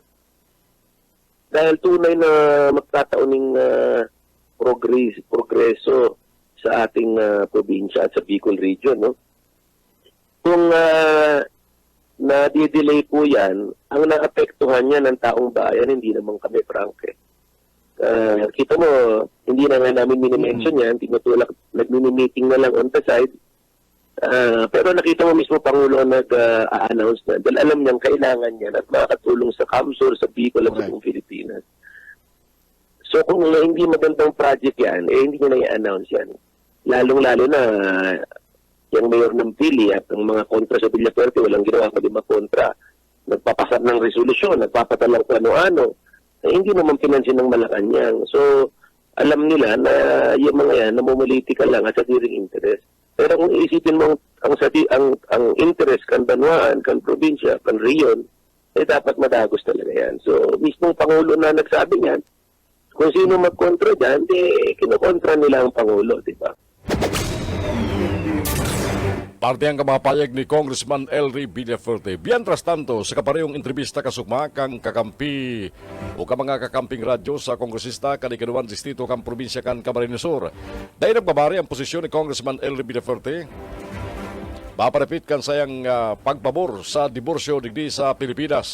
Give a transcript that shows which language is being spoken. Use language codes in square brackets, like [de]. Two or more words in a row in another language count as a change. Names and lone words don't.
[tl] Dahil tunay na magtatauning progreso sa ating probinsya at sa Bicol Region. No? Kung na-delay po yan, ang naapektuhan niya ng taong bayan, hindi naman kami Frank. Kita mo, hindi na nga namin minimension yan, tinutulak, nag-mini-meeting na lang [en] on the side. [tl] Pero nakita mo mismo Pangulo nag-announce na dahil alam niyang kailangan niya at makakatulong sa Kamsur, sa Bicol at sa buong Pilipinas. So kung hindi magandang project yan, hindi niya na i-announce yan. Lalong-lalo na yung mayor ng Pili at ang mga kontra sa Villafuerte, walang ginawa kundi kontra. Nagpapasar ng resolusyon, nagpapatalang kung ano-ano. Hindi naman pinansin ng Malacanang. So, alam nila na yung mga yan, namumuliti ka lang at sa tiring interest. [bik] Pero kung iisipin mo ang interest kan Banwaan, kan probinsya, kan Riyon, dapat madagos talaga yan. [tl] So, mismong Pangulo na nagsabi niyan, kung sino magkontra dyan, kinokontra nila ang Pangulo, di ba? [bik] Parte ang kamapayag ni Congressman Elry Villafuerte. Mientras tanto, sa kaparehong entrevista kasugma kang kakampi o ka mga kakamping radyo sa kongresista kan ikaduan distrito kang probinsya kan Camarines Sur. Dahil nagbabari ang posisyon ni Congressman Elry Villafuerte, maparapit kan sayang pagpabor sa diborsyo digdi sa Pilipinas.